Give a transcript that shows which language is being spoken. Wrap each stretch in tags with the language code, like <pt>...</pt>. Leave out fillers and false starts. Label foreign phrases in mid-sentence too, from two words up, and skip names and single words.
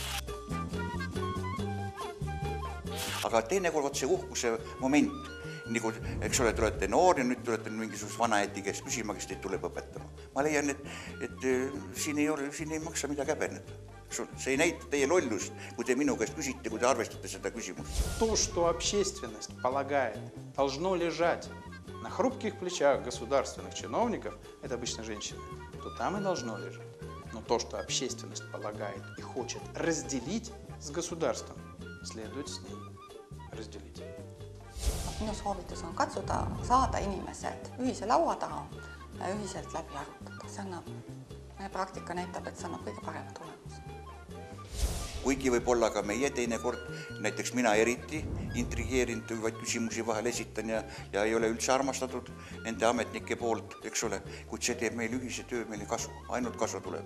<et>Aga teinekord see uhkuse moment, nagu, eks ole, te olete noor ja nüüd tulete mingisugust vanaäti käest küsima, kes teid tuleb õpetama. Ma leian, et siin ei maksa midagi häbeneda. See ei näita teie lollust, kui te minu käest küsite, kui te arvestate seda küsimust.</et> <ru>То, что общественность полагает, должно лежать на хрупких плечах государственных чиновников, это обычно женщины, то там и должно лежать. Но то, что общественность полагает и хочет разделить с государством, следует с ней разделить.</ru> <et>Minu soovitus on katsuda saada inimesed ühise laua taha ja ühiselt läbi arutada. See annab, meie praktika näitab, et see annab kõige parema tulemus. Kuigi võib olla ka meie teinekord, näiteks mina eriti intrigeerinud vaid küsimusi vahel esitan ja ei ole üldse armastatud nende ametnike poolt, eks ole, kuid see teeb meil ühise töö meile kasu, ainult kasu tuleb.</et>